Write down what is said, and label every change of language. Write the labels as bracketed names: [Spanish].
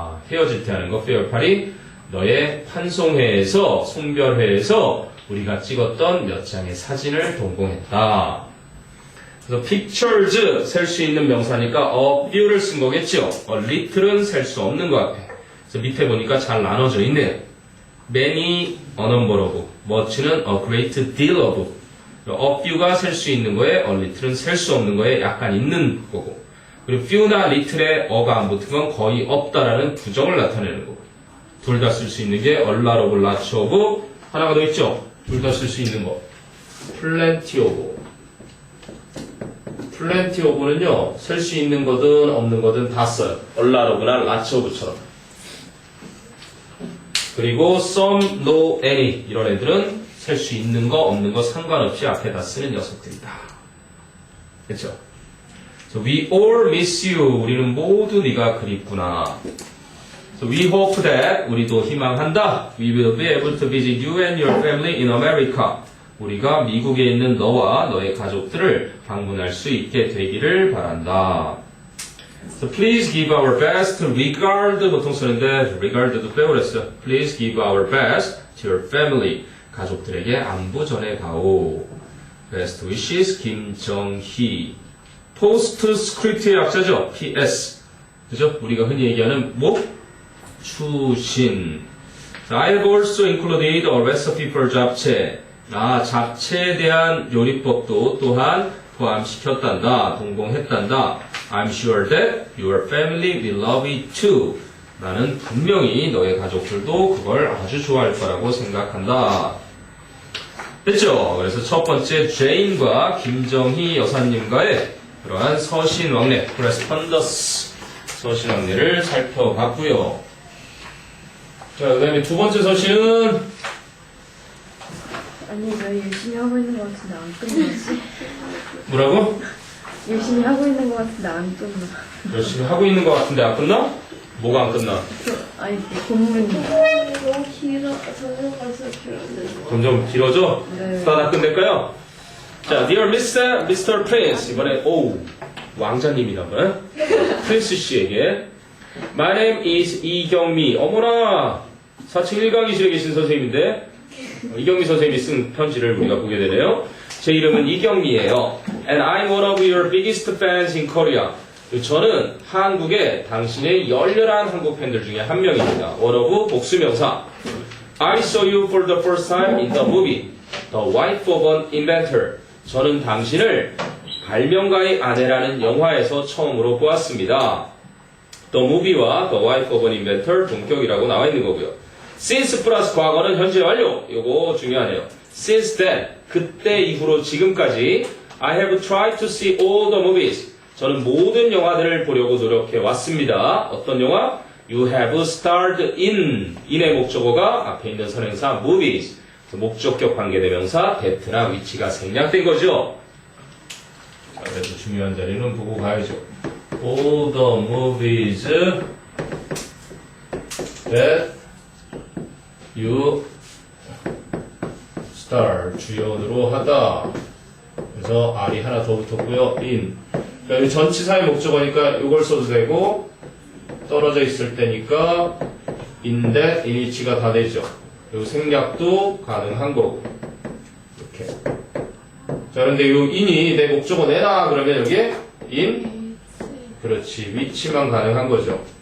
[Korean] 헤어질 때 하는 거 farewell party. 너의 환송회에서, 송별회에서 우리가 찍었던 몇 장의 사진을 동봉했다. 그래서 pictures 셀 수 있는 명사니까 a few를 쓴 거겠죠. a little은 셀 수 없는 것 같아. 그래서 밑에 보니까 잘 나눠져 있네요. [English] many, a number of, much는 a great deal of. [Korean] a few가 셀 수 있는 거에 a little은 셀 수 없는 거에 약간 있는 거고. 그리고 few나 little에 a가 안 붙은 건 거의 없다라는 부정을 나타내는 거고. 둘 다 쓸 수 있는 게 a lot of, lots of. 하나가 더 있죠. 둘 다 쓸 수 있는 거. plenty of. plenty of는요, 셀 수 있는 거든 없는 거든 다 써요. a lot of나 lots of처럼. 그리고 some, no, any 이런 애들은 셀 수 있는 거 없는 거 상관없이 앞에 다 쓰는 녀석들이다. 그렇죠? [English] So we all miss you. [Korean] 우리는 모두 네가 그립구나. [English] So we hope that [Korean] 우리도 희망한다. [English] We will be able to visit you and your family in America. [Korean] 우리가 미국에 있는 너와 너의 가족들을 방문할 수 있게 되기를 바란다. [English] So please give our best. regard [Korean] 보통 쓰는데 [English] regard도 빼버렸어요. Please give our best to your family. [Korean] 가족들에게 안부 전해다오. [English] Best wishes 김정희. [Korean] 포스트스크립트의 약자죠. PS. 그죠? 우리가 흔히 얘기하는 추신. [English] I have also included a recipe for 잡채. [Korean] 잡채에 대한 요리법도 또한 포함시켰단다. 동봉했단다. [English] I'm sure that your family will love it too. [Korean] 나는 분명히 너의 가족들도 그걸 아주 좋아할 거라고 생각한다. 됐죠? 그래서 첫 번째 제인과 김정희 여사님과의 그러한 서신왕래, correspondence, 서신왕래를 살펴봤고요. 자, 그 다음에 두 번째 서신은 아니 왜 열심히 하고 있는 것 같은데 안 끝나지? 뭐라고? 열심히 하고 있는 것 같은데 안 끝나. 열심히 하고 있는 것 같은데 안 끝나? 뭐가 안 끝나? 아니 본문이. 너무 길어. 전혀가서 길었는데. 점점 길어져? 네. 다 끝낼까요? 자, [English] Dear Mr. Prince. [Korean] 이번에, 왕자님이나 봐요. 프린스 씨에게. [English] My name is 이경미. [Korean] 어머나! 4층 1강의실에 계신 선생님인데, 이경미 선생님이 쓴 편지를 우리가 보게 되네요. 제 이름은 이경미예요. [English] And I'm one of your biggest fans in Korea. [Korean] 저는 한국의 당신의 열렬한 한국 팬들 중에 한 명입니다. one of 복수명사. [English] I saw you for the first time in the movie, The Wife of an Inventor. [Korean] 저는 당신을 발명가의 아내라는 영화에서 처음으로 보았습니다. The movie와 The Wife of an Inventor 동격이라고 나와 있는 거고요. Since 플러스 과거는 현재 완료. 이거 중요하네요. [English] Since then, [Korean] 그때 이후로 지금까지 [English] I have tried to see all the movies. [Korean] 저는 모든 영화들을 보려고 노력해 왔습니다. 어떤 영화? [English] You have starred in의 [Korean] 목적어가 앞에 있는 선행사 [English] movies. [Korean] 목적격 관계대명사 that나 which가 생략된 거죠. 자, 그래서 중요한 자리는 보고 가야죠. [English] All the movies that you star [Korean] 주연으로 하다. 그래서 R이 하나 더 붙었고요. [English] in. [Korean] 그러니까 전치사의 목적어니까 이걸 써도 되고 떨어져 있을 때니까 in that, in which가 다 되죠. 그리고 생략도 가능한 거고. 이렇게. 자, 그런데 이 in이 내 목적어 내놔 그러면 여기에 in, 그렇지, which만 가능한 거죠.